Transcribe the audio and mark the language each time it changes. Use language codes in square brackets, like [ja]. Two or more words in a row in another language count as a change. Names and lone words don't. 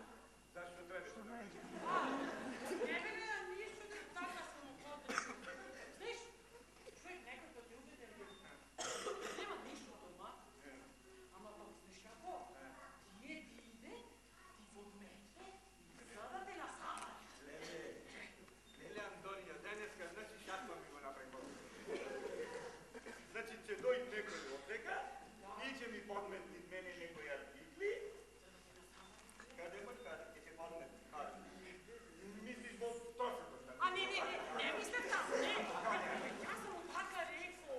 [mk] Зашто требаш? Не бе, ништо не така само потребно. Знаеш, човек некој да те уведе, нема ништо дома, ама пак знаеш како? Тие ти иде, ти подметне и сада те насамаја. Леле, Антонија, денеска, значи шахма ми го направи. Значи, че дојд некој овдека и ќе ми подметни мене некој артикли. Каде го каде, ќе ќе подметни. Мислиш во тосето? А не мисле така, не. Јас сам му така рекол.